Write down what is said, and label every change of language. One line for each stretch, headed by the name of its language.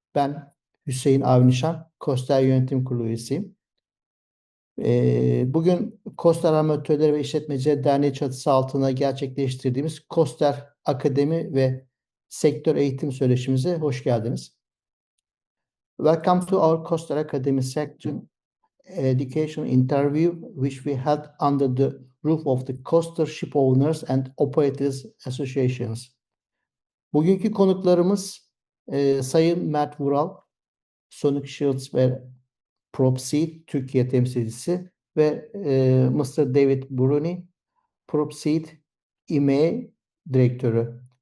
Turkish: Ben Hüseyin Avnişan, Koster Yönetim Kurulu üyesiyim. Bugün Koster Amatörleri ve İşletmecileri Derneği çatısı altında gerçekleştirdiğimiz Koster Akademi ve Sektör Eğitim Söyleşimize hoş geldiniz.
English: Welcome to our Koster Academy section education interview, which we held under the roof of the Coaster Ship Owners and Operators Associations.
Turkish: Bugünkü konuklarımız Sayın Mert Vural, Sonic Shields ve PropSeed Türkiye temsilcisi ve Mr. David Bruni, PropSeed IMEA direktörü.